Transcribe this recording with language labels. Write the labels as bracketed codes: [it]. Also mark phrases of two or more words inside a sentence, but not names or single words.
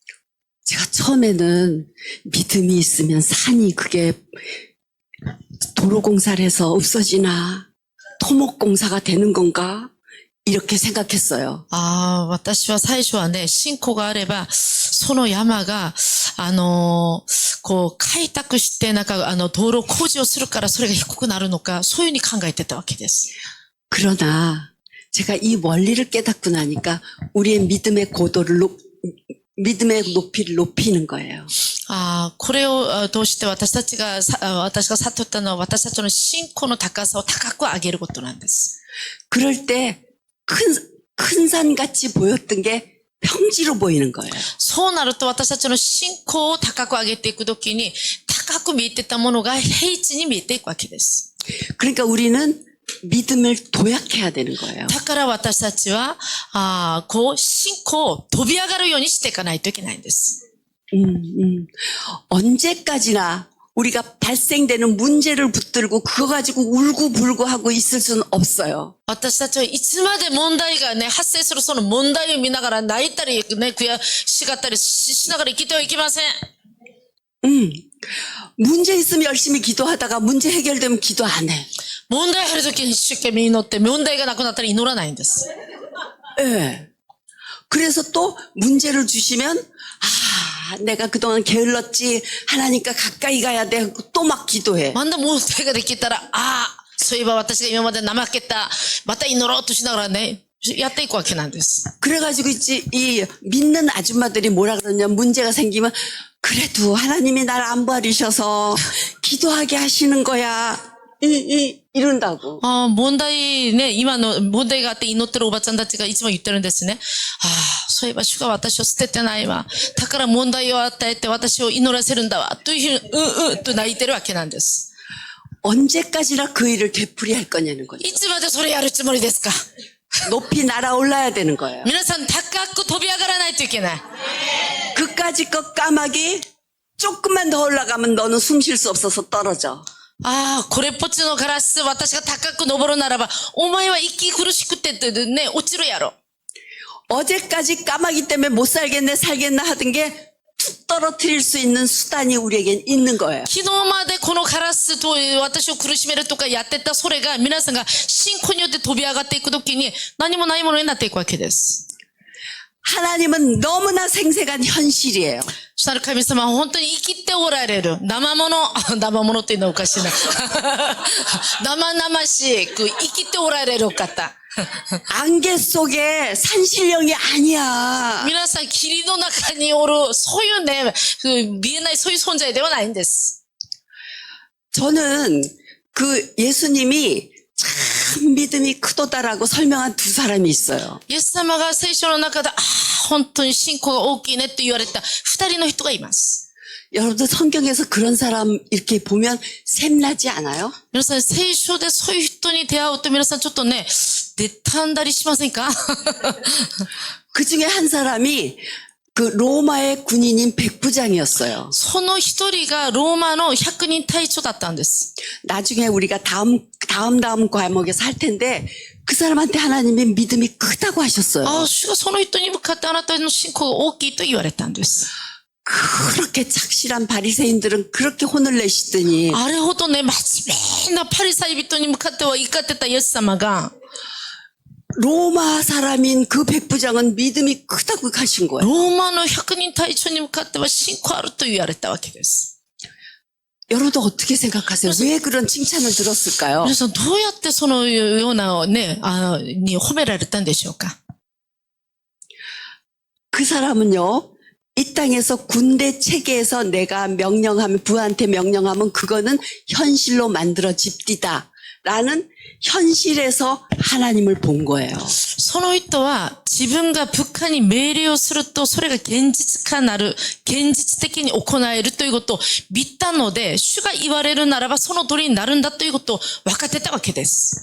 [ko] 제가 처음에는 믿음이 있으면 산이 그게 도로공사를 해서 없어지나 토목공사가 되는 건가 이렇게 생각했어요. [ja] 私は最初はね、信仰があれば、その山が、開拓して、道路工事をするからそれが低くなるのか、そういうふうに考えてたわけです。 [ko] 그러나 제가 이 원리를 깨닫고 나니까 우리의 믿음의 높이를 높이는 거예요. [ja] これを通して私が悟ったのは私たちの信仰の高さを高く上げることなんです。 [ko] 그럴 때 큰 산같이 보였던 게 평지로 보이는 거예요. [ja] そうなると私たちの信仰を高く上げていくときに高く見えてたものが平地に見えていくわけです。 [ko] 그러니까 우리는 믿음을 도약해야 되는 거예요. [ja] だから私たちは、信仰を飛び上がるようにしていかないといけないんです。 [ko] 언제까지나 우리가 발생되는 문제를 붙들고 그거 가지고 울고불고 하고 있을 수는 없어요. [ja] 私たちはいつまで問題がね、発生するその問題を見ながら泣いたりね、悔しがったりしながら生きてはいけません。 [ko] 문제 있으면 열심히 기도하다가 문제 해결되면 기도 안 해. [ja] 問題あるときに一生懸命祈って、問題がなくなったら祈らないんです。 [ko] 예. 그래서 또 문제를 주시면 내가 그동안 게을렀지. 하나님과 가까이 가야 돼. 또 막 기도해. [ja] まだ問題ができたら、そういえば私が今まで怠けた、また祈ろうとしながらね、やっていくわけなんです。 [ko] 그래가지고 이 믿는 아줌마들이 뭐라 그러냐. 문제가 생기면 그래도 하나님이 날 안 버리셔서 기도하게 하시는 거야. 이런다고. [ja] 問題ね、今の問題があって祈ってるおばちゃんたちがいつも言ってるんですね。そういえば主が私を捨ててないわ。だから問題を与えて私を祈らせるんだわ。というふうに、と泣いてるわけなんです。 [ko] 언제까지나 그 일을 되풀이할 거냐는 거죠. [ja] いつまでそれやるつもりですか？ [ko] 높이 날아올라야 되는 거예요. [ja] 皆さん高く飛び上がらないといけない。 [ko] 그까짓 것 까마귀 조금만 더 올라가면 너는 숨 쉴 수 없어서 떨어져. [ja] これっぽっちのガラス、私が高く登るならば、お前は息苦しくてね、落ちるやろ。 [ko] 어제까지 까마귀 때문에 못 살겠네 살겠나 하던 게 툭 떨어뜨릴 수 있는 수단이 우리에겐 있는 거예요. [ja] 昨日までこのガラスと私を苦しめるとかやってたそれが皆さんが信仰によって飛び上がっていくときに何もないものになっていくわけです。 [ko] 하나님은 너무나 생생한 현실이에요. [ja] そしたら神様は本当に生きておられる。生物っていうのはおかしいな。生々しく生きておられる方。 [ko] 안개 속에 산신령이 아니야. [ja] 皆さん、霧の中におる、そういうね、見えないそういう存在ではないんです。 [ko] 저는 그 예수님이 참 믿음이 크도다라고 설명한 두 사람이 있어요. [ja] イエス様が聖書の中で、本当に信仰が大きいねって言われた二人の人がいます。 [ko] 여러분들 성경에서 그런 사람 이렇게 보면 샘나지 않아요? [ja] 皆さん、聖書でそういう人に出会うと皆さんちょっとね、妬んだりしませんか？ [ko] 그 중에 한 사람이 그 로마의 군인인 백부장이었어요. [ja] その一人がローマの100人隊長だったんです。 [ko] 나중에 우리가 다음 과목에서 할 텐데 그 사람한테 하나님이 믿음이 크다고 하셨어요. [ja] 主がその人に向かってあなたの信仰が大きいと言われたんです。 [ko] 그렇게 착실한 바리새인들은 그렇게 혼을 내시더니 [ja] あれほどね、真面目なパリサイ人に向かっては怒ってたイエス様が、 [ko] 로마 사람인 그 백부장은 믿음이 크다고 하신 거예요. [ja] ローマの100人隊長に向かっては信仰あると言われたわけです。 [ko] 여러분도 어떻게 생각하세요? 왜 그런 칭찬을 들었을까요? [ja] 皆さん、どうやってそのようなね、に褒められたんでしょうか？ [ko] 그 사람은요, 이 땅에서 군대 체계에서 내가 명령하면, 부하한테 명령하면 그거는 현실로 만들어집디다. 라는 현실에서 하나님을 본 거예요. [ja] その人は自分が部下に命令をするとそれが現実化なる、現実的に行えるということを見たので、主が言われるならばその通りになるんだということを分かってたわけです。